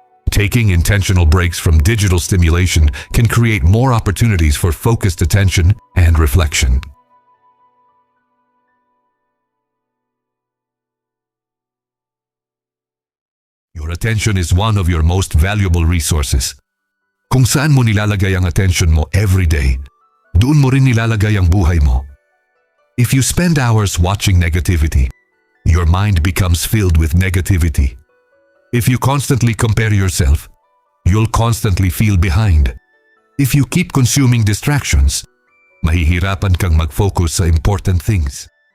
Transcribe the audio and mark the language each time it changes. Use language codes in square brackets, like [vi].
[en] Taking intentional breaks from digital stimulation can create more opportunities for focused attention and reflection. Your attention is one of your most valuable resources. [tl] Kung saan mo nilalagay ang attention mo every day, doon mo rin nilalagay ang buhay mo. [en] If you spend hours watching negativity, your mind becomes filled with negativity. If you constantly compare yourself, you'll constantly feel behind. If you keep consuming distractions, [tl] mahihirapan kang mag-focus sa [en] important things.